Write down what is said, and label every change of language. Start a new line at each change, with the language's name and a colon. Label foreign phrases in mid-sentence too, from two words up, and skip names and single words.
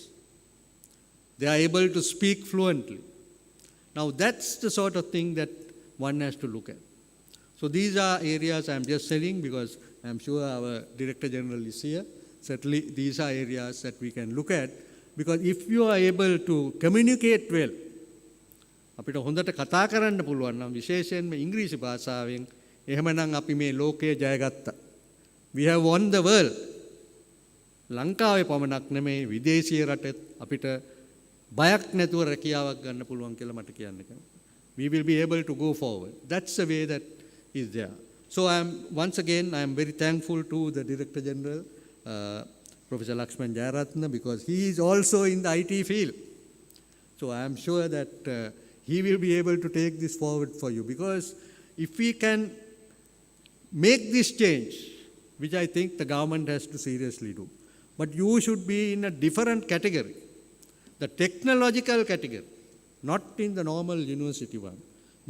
English: They are able to speak fluently. Now that's the sort of thing that one has to look at. So these are areas I'm just saying because I'm sure our Director General is here. Certainly these are areas that we can look at, because if you are able to communicate well,
Sinhala: අපිට හොඳට කතා කරන්න පුළුවන් නම් විශේෂයෙන්ම ඉංග්‍රීසි භාෂාවෙන් එහෙමනම් අපි මේ ලෝකය ජයගත්තා.
English: We have won the world.
Sinhala: ලංකාවේ පමණක් නෙමෙයි විදේශීය රටෙත් අපිට බයක් නැතුව රැකියාවක් ගන්න පුළුවන් කියලා මට කියන්න කැමතියි.
English: We will be able to go forward. That's the way that is there. So once again I am very thankful to the Director General, Professor Lakshman Jayaratna, because he is also in the IT field. So I am sure that he will be able to take this forward for you, because if we can make this change, which I think the government has to seriously do, but you should be in a different category, the technological category, not in the normal university one.